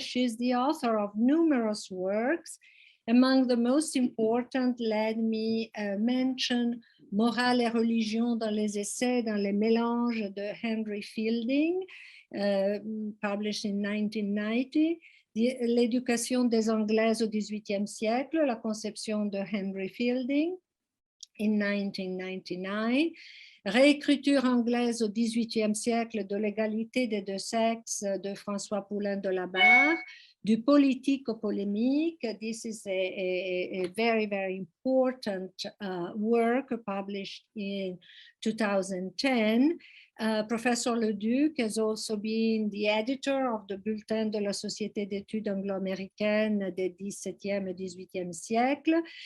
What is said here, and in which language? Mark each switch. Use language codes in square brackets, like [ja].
[en] She is the author of numerous works. Among the most important, let me mention [fr] Morale et religion dans les essais, dans les mélanges de Henry Fielding, [en] published in 1990, [fr] L'éducation des Anglaises au XVIIIe siècle, la conception de Henry Fielding, [en] in 1999, [fr] Réécriture anglaise au XVIIIe siècle de l'égalité des deux sexes de François Poulain de la Barre, du politique au polémique. [en] This is a very, very important work published in 2010. Professor Leduc has also been the editor of the Bulletin de la Société d'études anglo-américaines des XVIIe et XVIIIe siècles.